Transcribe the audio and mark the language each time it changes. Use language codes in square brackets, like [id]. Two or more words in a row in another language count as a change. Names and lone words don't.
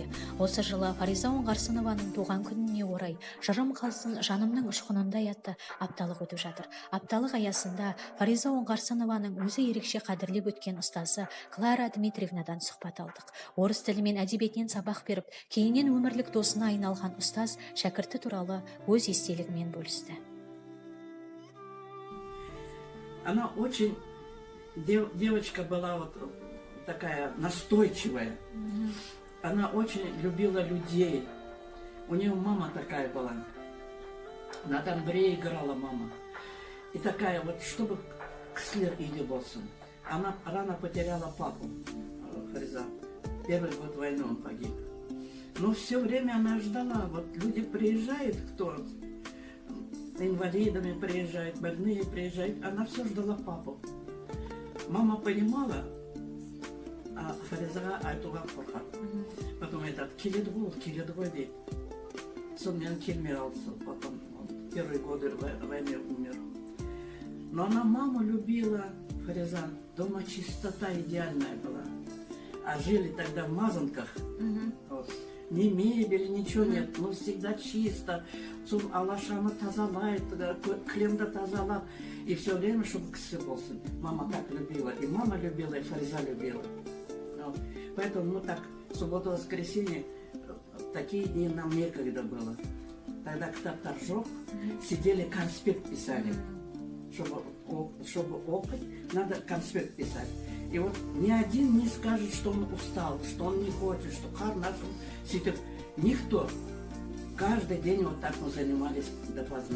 [kk] Осы жылы Фариза Оңғарсынованың туған күніне орай «Жырым қалсын жанымның ұшқынындай» атты апталық өтіп жатыр. Апталық аясында Фариза Оңғарсынованың өзі ерекше қадірлеп өткен ұстазы Клара Дмитриевнадан сұхбат алдық. Орыс тілі мен әдебиетінен сабақ беріп, кейіннен өмірлік досына айналған ұстаз шәкірті туралы өз естелігімен бөлісті. [ru] Она очень, девочка была вот такая настойчивая. Она очень любила людей. У нее мама такая была. На тамбуре играла мама. И такая вот, чтобы [kk] кісілер үйде болсын. [ru] Она рано потеряла папу, Фариза. Первый год войны он погиб. Но все время она ждала. Вот люди приезжают, кто инвалидами приезжают, больные приезжают. Она все ждала папу. Мама понимала, а [kk] Фаризаға айтуға қорқады. Потом айтады, келеді ғой дейді. Сонымен келмей қалды. [ru] Потом первые годы войны умер. Но она маму любила, Фариза. Дома чистота идеальная была. А жили тогда в мазанках. Вот. ни мебели, ничего нет, но всегда чисто. [kk] Алашаны тазалайды, кілемді тазалап. [ru] И все время, чтобы [kk] кісі болсын. [ru] Мама так любила. И мама любила, и Фариза любила. Вот. Поэтому мы так, суббота-воскресенье, такие дни нам некогда было. [kk] Тогда кітаптар жоқ, [ru] сидели, конспект писали. Чтобы опыт, надо конспект писать. И вот ни один не скажет, что он устал, что он не хочет, что нашим сидит. Никто. Каждый день вот так мы занимались допоздна.